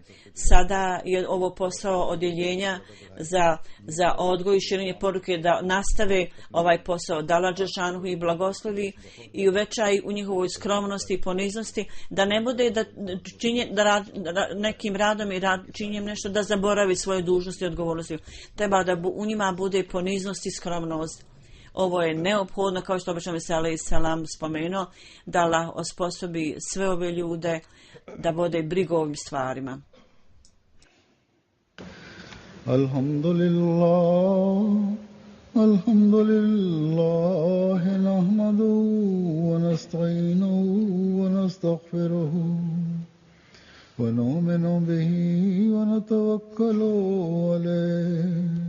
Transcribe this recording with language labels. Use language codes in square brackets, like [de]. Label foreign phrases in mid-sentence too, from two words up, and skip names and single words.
[bs] Sada je ovo posao odjeljenja za odgoj i širenje poruke da nastave ovaj posao, da Allah dželešanu i blagoslovi i uvećaj u njihovoj skromnosti i poniznosti, da ne bude da nekim radom i činjenjem nešto da zaboravi svoje dužnosti i odgovornosti. Treba da u njima bude poniznost i skromnost. Ovo je neophodno, kao što obično se alejhi selam spomenuo, da Allah osposobi sve ove ljude da vode brigu o ovim stvarima. [ar] الحمد لله، نحمده ونستعينه ونستغفره ونؤمن به ونتوكل عليه.